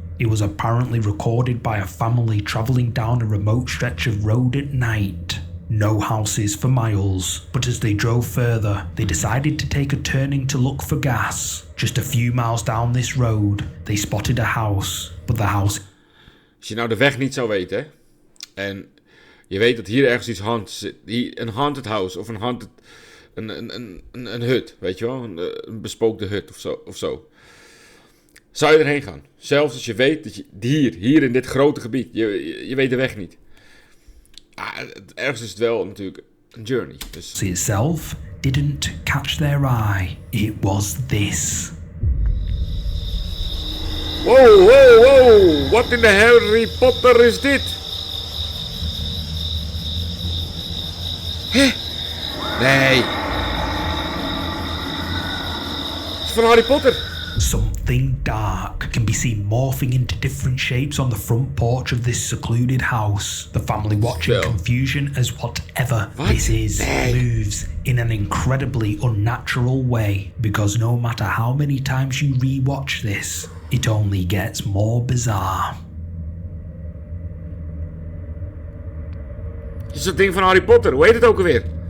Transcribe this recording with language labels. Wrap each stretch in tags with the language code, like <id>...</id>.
<en>It was apparently recorded by a family travelling down a remote stretch of road at night. No houses for miles, but as they drove further, they decided to take a turning to look for gas. Just a few miles down this road, they spotted a house, but the house...</en> <nl>Als je nou de weg niet zou weten, hè, en je weet dat hier ergens iets haunted zit, een haunted house of een haunted... Een hut, weet je wel, een bespookte hut of zo. Zou je erheen gaan? Zelfs als je weet dat je hier in dit grote gebied, je weet de weg niet. Ergens is het wel natuurlijk een journey. Dus...</nl> <en>itself didn't catch their eye. It was this. Wow. What in the Harry Potter is dit?</en> <nl>Hè? Nee. Het is van Harry Potter.</nl> <en>Something dark can be seen morphing into different shapes on the front porch of this secluded house. The family watching confusion as whatever this is moves in an incredibly unnatural way, because no matter how many times you rewatch this, it only gets more bizarre.</en> <nl>Het is dat ding van Harry Potter, hoe heet het ook alweer?</nl>